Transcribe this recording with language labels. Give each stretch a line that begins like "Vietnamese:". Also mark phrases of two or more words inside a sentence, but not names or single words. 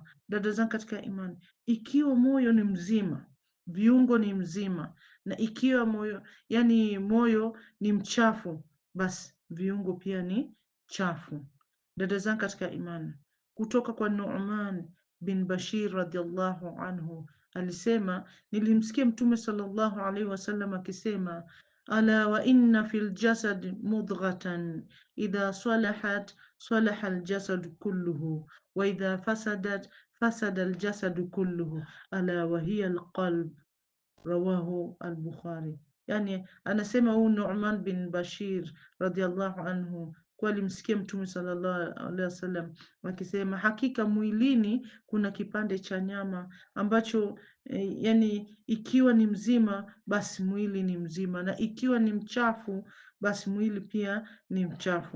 Swahili: Dada zangu katika imani, ikiwa moyo ni mzima, viungo ni mzima, na ikiwa moyo ni mchafu, basi viungo pia ni chafu. Dada zangu katika imani, kutoka kwa Nu'man bin Bashir
Arabic: رضي الله عنه
Swahili: alisema, nilimsikia Mtume
Arabic: صلى الله عليه وسلم
Swahili: akisema,
Arabic: ألا وإن في الجسد مضغة إذا صلحت صلح الجسد كله وإذا فسدت فسد الجسد كله ألا وهي القلب رواه البخاري.
Swahili: Anasema huu Nu'man bin Bashir
Arabic: رضي الله عنه
Swahili: kwa alimsikia Mtume
Arabic: صلى الله عليه وسلم
Swahili: akisema, hakika mwilini kuna kipande cha nyama ambacho ikiwa ni mzima basi mwili ni mzima, na ikiwa ni mchafu basi mwili pia ni mchafu.